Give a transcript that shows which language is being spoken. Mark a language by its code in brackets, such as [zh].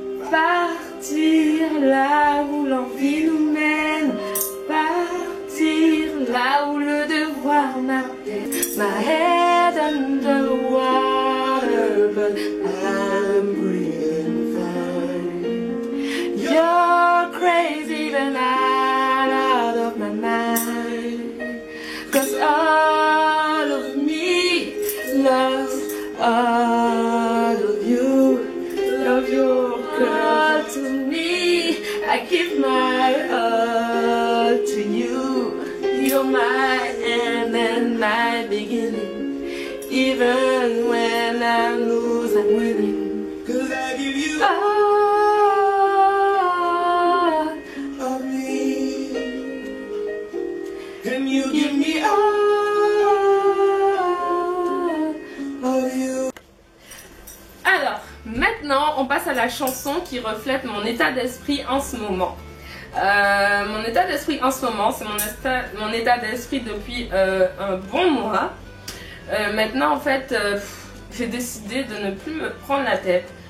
[fr] Partir là où l'envie nous mène, partir là où le devoir m'appelle. [en] My head under water, but I'm breathing fine. You're crazy, but not out of my mind. 'Cause all of me loves all of you. Love your girl to me. I give my all to you. You're my end and my beginning. Even when I lose, I'm winning. 'Cause I give you all of me, and you give me all of you. [fr] Alors, maintenant, on passe à la chanson qui reflète mon état d'esprit en ce moment. Mon état d'esprit en ce moment, c'est mon état d'esprit depuis un bon mois. Maintenant, en fait, j'ai décidé de ne plus me prendre la tête.